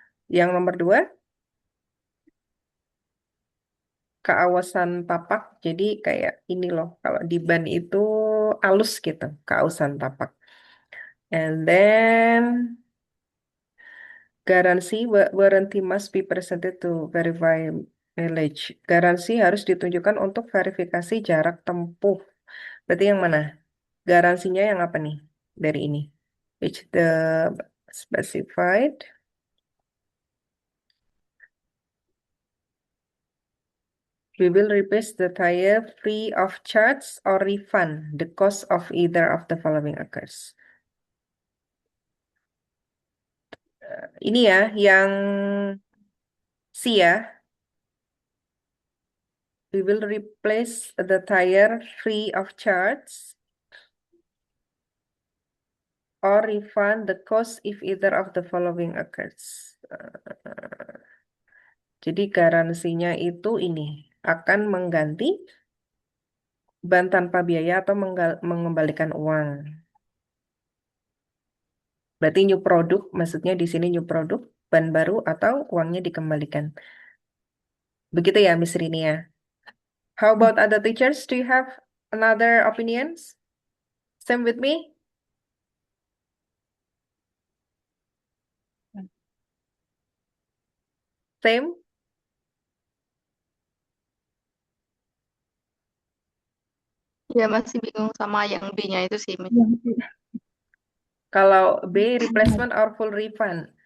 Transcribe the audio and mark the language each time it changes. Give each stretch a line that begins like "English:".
Indonesian: Yang nomor 2, keawasan tapak. Jadi kayak ini loh, kalau di ban itu halus gitu, keawasan tapak.
English: And then warranty must be presented to verify mileage.
Indonesian: Garansi harus ditunjukkan untuk verifikasi jarak tempuh. Berarti yang mana? Garansinya yang apa nih dari ini?
English: Which the specified. We will replace the tire free of charge or refund the cost of either of the following occurs.
Indonesian: Ini ya, yang C ya.
English: We will replace the tire free of charge or refund the cost if either of the following occurs.
Indonesian: Jadi garansinya itu ini akan mengganti ban tanpa biaya atau mengembalikan uang. Berarti new product, maksudnya di sini new product, ban baru atau uangnya dikembalikan. Begitu ya, Miss Rini ya.
English: How about other teachers? Do you have another opinions? Same with me? Same?
Indonesian: Ya masih bingung sama yang B-nya itu sih, Miss. Yang Kalau B,
English: replacement or full refund.